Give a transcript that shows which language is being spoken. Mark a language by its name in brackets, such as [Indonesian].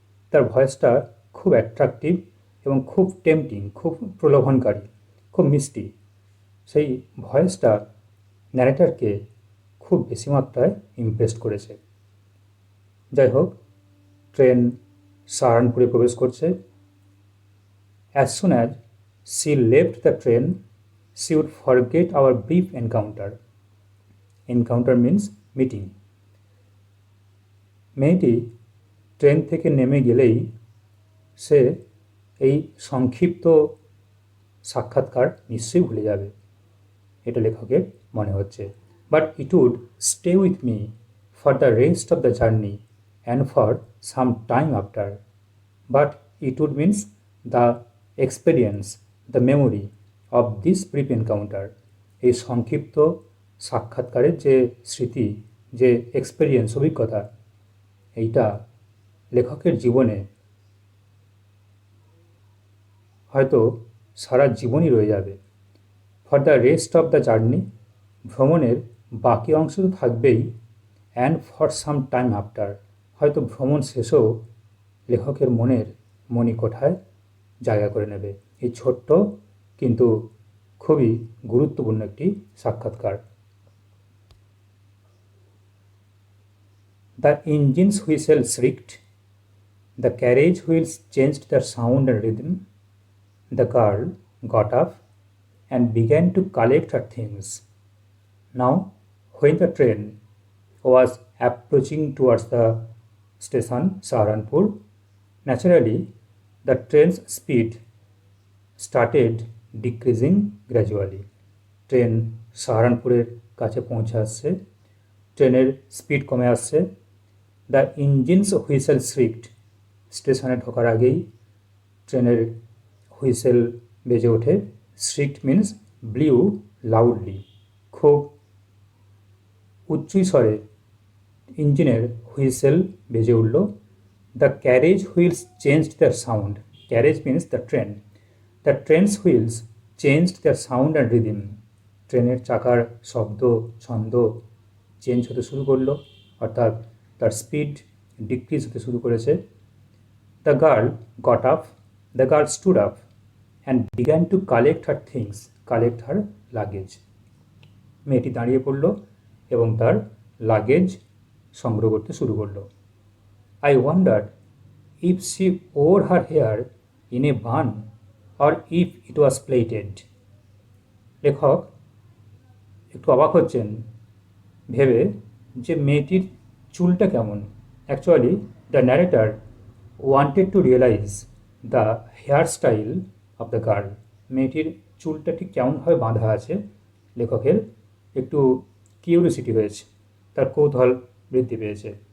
[Bangla] তার ভয়েসটা খুব অ্যাট্রাকটিভ এবং খুব টেম্পটিং, খুব প্রলোভনকারী, খুব মিষ্টি। সেই ভয়েসটা ন্যারেটরকে খুব বেশি মাত্রায় ইমপ্রেস করেছে। যাই হোক, ট্রেন সাহারানপুরে প্রবেশ করছে। [English] As soon as she left the train, she would forget our brief encounter. Encounter means meeting. [Bangla] মেয়েটি ট্রেন থেকে নেমে গেলেই সে এই সংক্ষিপ্ত সাক্ষাৎকার নিশ্চয়ই ভুলে যাবে, এটা লেখকের মনে হচ্ছে। [English] But it would stay with me for the rest of the journey and for some time after. But it would means the experience, the memory of this brief encounter. [Bangla] এই সংক্ষিপ্ত সাক্ষাৎকারের যে স্মৃতি, যে এক্সপিরিয়েন্স, অভিজ্ঞতা, এইটা লেখকের জীবনে হয়তো সারা জীবনই রয়ে যাবে। [English] for the rest of the journey, [Bangla] ভ্রমণের বাকি অংশ তো থাকবেই, [English] and for some time after, [Bangla] হয়তো ভ্রমণ শেষেও লেখকের মনের মণিকোঠায় জায়গা করে নেবে। এই ছোট্ট কিন্তু খুবই গুরুত্বপূর্ণ একটি সাক্ষাৎকার। [English] The engine's whistle shrieked, the carriage wheels changed their sound and rhythm. The girl got up and began to collect her things. Now, when the train was approaching towards the station Saharanpur, naturally the train's speed started decreasing gradually. [Bangla] Train সাহারানপুরের কাছে পৌঁছে আসছে, ট্রেনের speed কমে আসছে। [English] the engines whistle shrieked, [Bangla] স্টেশনে ঢোকার আগেই ট্রেনের হুইসেল বেজে ওঠে। [English] shrieked means blew loudly, [Bangla] খুব উচ্চ স্বরে ইঞ্জিনের হুইসেল বেজে উঠল। The carriage wheels changed their sound. Carriage means the train. The train's wheels changed their sound and rhythm. ট্রেনের চাকার শব্দ ছন্দ চেঞ্জ হতে শুরু করলো, অর্থাৎ তার স্পিড ডিক্রিজ হতে শুরু করেছে। [English] The girl got up, the girl stood up and began to collect her things, collect her luggage. [Bangla] মেয়েটি দাঁড়িয়ে পড়ল এবং তার লাগেজ সংগ্রহ করতে শুরু করলো। [English] I wondered if she wore her hair in a bun or if it was plaited. [Bangla] লেখক একটু অবাক হচ্ছেন ভেবে যে মেয়েটির চুলটা কেমন। [English] Actually the narrator wanted to realise the hair style of the girl. [Bangla] মেয়েটির চুলটা ঠিক কেমনভাবে বাঁধা আছে লেখকের একটু কিউরিওসিটি হয়েছে, তার কৌতূহল বৃদ্ধি পেয়েছে।